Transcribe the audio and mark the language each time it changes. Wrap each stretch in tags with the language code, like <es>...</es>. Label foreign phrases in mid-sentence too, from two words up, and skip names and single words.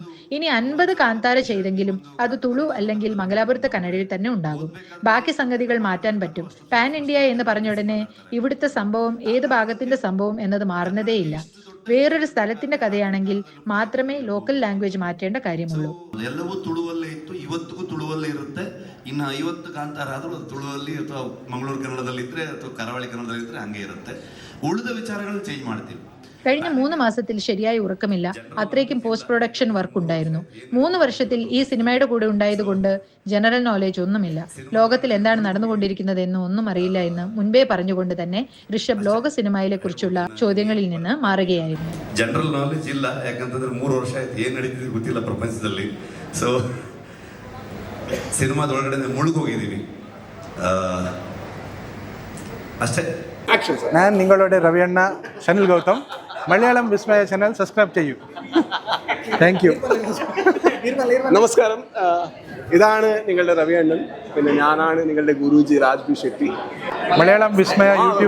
<ml>ഇനി 50 കാന്താര ചെയ്തെങ്കിലും അത് തുളു അല്ലെങ്കിൽ മംഗലാപുരത്തെ കന്നഡയിൽ തന്നെ ഉണ്ടാകും. ബാക്കി സംഗതികൾ മാറ്റാൻ പറ്റും.</ml> <en>pan India</en> <ml>എന്ന് പറഞ്ഞ ഉടനെ ഇവിടുത്തെ സംഭവം ഏത് ഭാഗത്തിന്റെ സംഭവം എന്നത് മാറുന്നതേയില്ല. വേറൊരു സ്ഥലത്തിന്റെ കഥയാണെങ്കിൽ മാത്രമേ</ml> <en>local language</en> <ml>മാറ്റേണ്ട കാര്യമുള്ളൂ.</ml> <kn>ಎಲ್ಲವೂ ತುಳುವಲ್ಲೇ ಇತ್ತು, ಇವತ್ತಿಗೂ ತುಳುವಲ್ಲೇ ಇರುತ್ತೆ. ಇನ್ನು 50 ಕಾಂತಾರ ಆದರೂ ಅದು ತುಳುವಲ್ಲಿ ಅಥವಾ ಮಂಗಳೂರು ಕನ್ನಡದಲ್ಲಿ ಇದ್ರೆ ಅಥವಾ ಕರಾವಳಿ ಕನ್ನಡದಲ್ಲಿ ಇದ್ರೆ ಹಂಗೆ ಇರುತ್ತೆ. ಉಳಿದ ವಿಚಾರಗಳನ್ನು ಚೇಂಜ್ ಮಾಡ್ತೀವಿ.</kn> <ml>കഴിഞ്ഞ 3 മാസത്തിൽ ശരിയായ ഉറക്കമില്ല. അത്രയ്ക്കും</ml> <en>post production work</en> <ml>ഉണ്ടായിരുന്നു. 3 വർഷത്തിൽ ഈ സിനിമയുടെ കൂടെ ഉണ്ടായതുകൊണ്ട്</ml> <en>general knowledge</en> <ml>ഒന്നുമില്ല. ലോകത്തിൽ എന്താണ് നടന്നുകൊണ്ടിരിക്കുന്നത് എന്ന് ഒന്നും അറിയില്ല എന്ന് മുൻപേ പറഞ്ഞുകൊണ്ട് തന്നെ ഋഷഭ് ലോക സിനിമയിലെ കുറിച്ചുള്ള ചോദ്യങ്ങളിൽ നിന്ന് മാറുകയായിരുന്നു.</ml> <en>general knowledge</en> <kn>ಇಲ್ಲ, ಯಾಕಂತಂದ್ರೆ 3 ವರ್ಷ ಆಯ್ತು ಏನ್ ನಡೀತಿದೆ ಗೊತ್ತಿಲ್ಲ ಪ್ರಪಂಚದಲ್ಲಿ. ಸೊ ಸಿನಿಮಾದೊಳಗಡೆ ಮುಳುಗೋಗಿದ್ದೀವಿ ಅಷ್ಟೇ.</kn> <ml>ഞാൻ നിങ്ങളുടെ രവിയണ്ണ ഷനിൽ ഗൗതം. മലയാളം വിസ്മയ ചാനൽ സബ്സ്ക്രൈബ് ചെയ്യൂ.</ml> <en>thank you.</en> <ml>നമസ്കാരം, ഇതാണ് നിങ്ങളുടെ രവിയണ്ണൻ. പിന്നെ ഞാനാണ് നിങ്ങളുടെ ഗുരുജി രാജ്ബി ഷെട്ടി. മലയാളം വിസ്മയ യൂട്യൂബ്</ml>